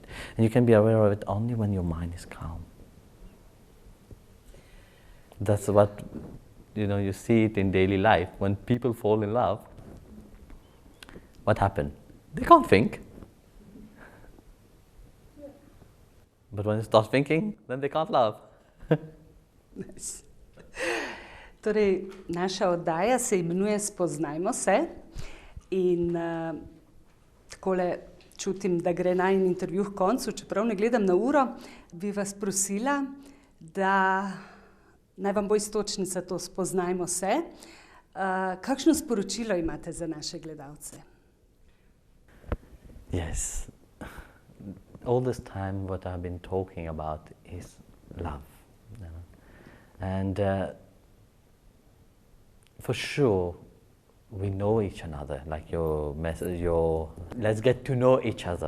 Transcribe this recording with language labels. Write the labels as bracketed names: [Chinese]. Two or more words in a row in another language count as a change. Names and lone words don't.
[English] And you can be aware of it only when your mind is calm. That's what, you see it in daily life. When people fall in love, what happens? They can't think. But when they start thinking, then they can't love. Nice. [Slovenian] Torej, naša oddaja se imenuje Spoznajmo se in takole čutim, da gre najin intervju h koncu, čeprav ne gledam na uro, bi vas prosila, da naj vam bo iztočnica to Spoznajmo se. Kakšno sporočilo imate za naše gledalce? [English] Yes. All this time what I've been talking about is love. And for sure, we know each another, like your message, let's get to know each other.